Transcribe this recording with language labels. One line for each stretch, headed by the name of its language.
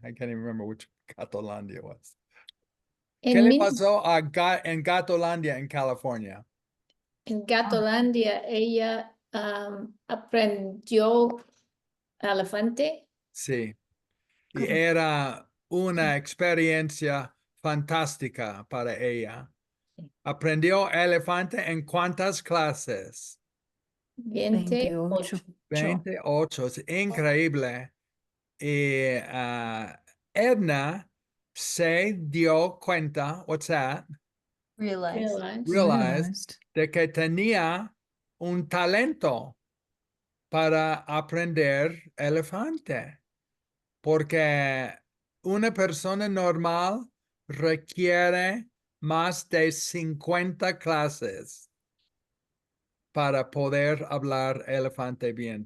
English: I can't even remember which Gatolandia was.
Spanish: ¿Qué le pasó en Gatolandia, en California? En Gatolandia, ella aprendió elefante. Sí, y era una experiencia fantástica para ella. Aprendió elefante en ¿cuántas clases? 28. 28, es increíble. Y Edna se dio cuenta,
English: what's that?
Spanish: Realized de que tenía un talento para aprender elefante, porque una persona normal requiere más de 50 clases para poder hablar elefante bien.